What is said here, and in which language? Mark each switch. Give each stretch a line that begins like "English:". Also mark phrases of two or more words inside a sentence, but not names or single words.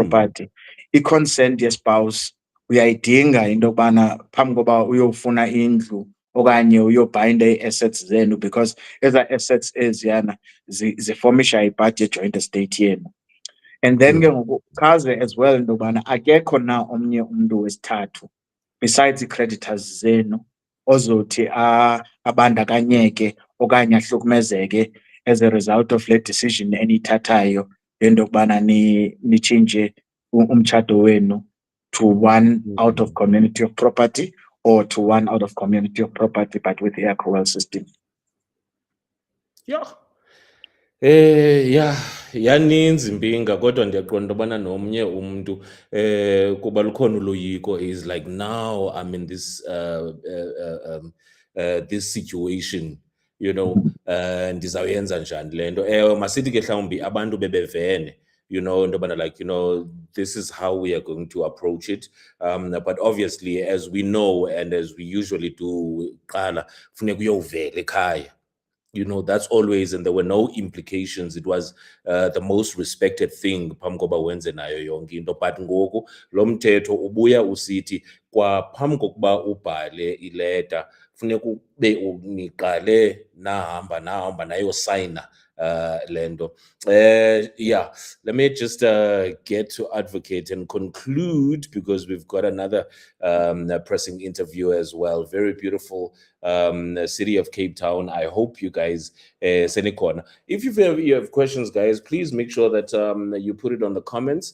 Xhosa: Mm. property i-consent ye-spouse uyayidinga into yokubana phambi koba uyofuna indlu okanye uyobhayinda ii-assets zenu, because ezaa assets eziyana zifomisha ipati ye-joint estate yenu.
English: And then ke Mm.
Xhosa: ngoku chaze
English: as well
Xhosa: into yokubana akekho na omnye umntu wesithathu besides ii-creditors zenu ozothi abandakanyeke okanye ahlukumezeke
English: as a result of
Xhosa: le decision eniyithathayo yento yokubana nitshintshe umtshato wenu
English: to one out of Mm. community of property or to one out of community of property but with the accrual system. Yeah. Yeah,
Xhosa: yaninzi impinga kodwa ndiyaqonda into yobana nomnye umntu kuba lukhona uloyiko
English: is like, now I'm in this this situation, you know,
Xhosa: ndizawuyenza njani le nto. Ewe, masithi ke mhlawumbi abantu bebevene,
English: you know,
Xhosa: into yobana
English: like, you know, this is how we are going to approach it. But obviously, as we know and as we usually do,
Xhosa: qala funeka uyovela ekhaya.
English: You know, that's always, and there were no implications. It was the most respected thing
Xhosa: phambi koba wenze nayo yonke into. But ngoku lo mthetho ubuya usithi kwa phambi kokuba ubhale ileta funeka ube uniqale nahamba nayosayina le nto.
English: Yeah, let me just get to advocate and conclude, because we've got another pressing interview as well. Very beautiful city of Cape Town. I hope you guys Senikona. If you have questions, guys, please make sure that you put it on the comments.